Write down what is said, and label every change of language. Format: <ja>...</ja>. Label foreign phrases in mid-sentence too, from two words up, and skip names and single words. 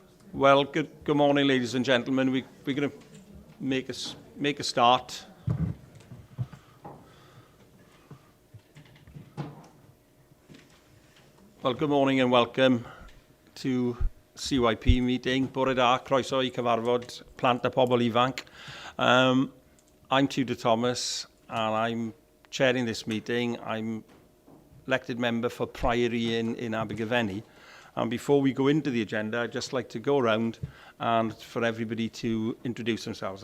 <en>Well, good morning, ladies and gentlemen. We're going to make a start. Well, good morning and welcome to CYP meeting.</en> <cy>Bore da, croeso I cyfarfod plant a pobl ifanc.</cy> <en>I'm Tudor Thomas and I'm chairing this meeting. I'm elected member for Priory in Abergavenny. And before we go into the agenda, I'd just like to go around and for everybody to introduce themselves.</en>